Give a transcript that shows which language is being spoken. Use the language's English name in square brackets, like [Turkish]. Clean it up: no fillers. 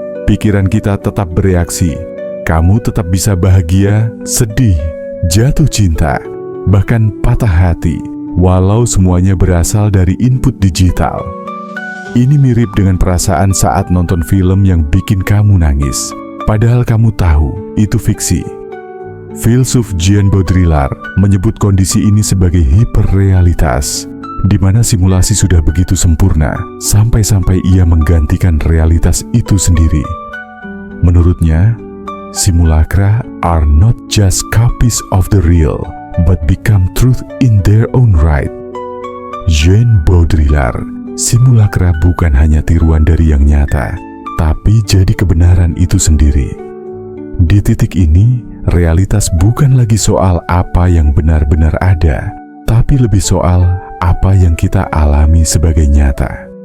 [Indonesian] Pikiran kita tetap bereaksi. Kamu tetap bisa bahagia, sedih, jatuh cinta, bahkan patah hati, walau semuanya berasal dari input digital. Ini mirip dengan perasaan saat nonton film yang bikin kamu nangis. padahal kamu tahu itu fiksi. Filsuf Jean Baudrillard menyebut kondisi ini sebagai hiperrealitas, di mana simulasi sudah begitu sempurna sampai-sampai ia menggantikan realitas itu sendiri. Menurutnya, [English] simulacra are not just copies of the real, but become truth in their own right. [Indonesian] Jean Baudrillard, simulacra bukan hanya tiruan dari yang nyata, tapi jadi kebenaran itu sendiri. Di titik ini, realitas bukan lagi soal apa yang benar-benar ada, tapi lebih soal apa yang kita alami sebagai nyata.